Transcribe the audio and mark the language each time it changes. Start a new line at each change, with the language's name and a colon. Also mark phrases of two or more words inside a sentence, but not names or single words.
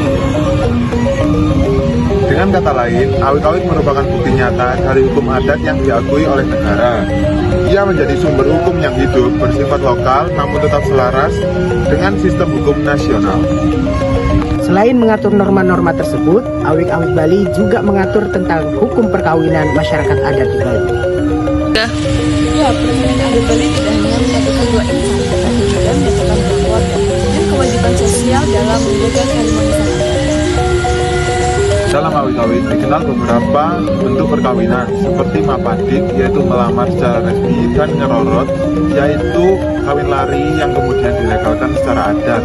Indonesian: Dengan kata lain, awik-awik merupakan bukti nyata dari hukum adat yang diakui oleh negara. Ia menjadi sumber hukum yang hidup, bersifat lokal, namun tetap selaras dengan sistem hukum nasional. Selain mengatur norma-norma tersebut, awik-awik Bali juga mengatur tentang hukum perkawinan masyarakat adat di Bali. Ya, perkawinan adat Bali tidak hanya menyatukan dua insan, tetapi juga menyatukan keluarga dan kewajiban sosial dalam menjaga keharmonisan adat. Dalam awik-awik dikenal beberapa bentuk perkawinan seperti mapadik, yaitu melamar secara resmi, dan nyerorot, yaitu kawin lari yang kemudian dilegalkan secara adat.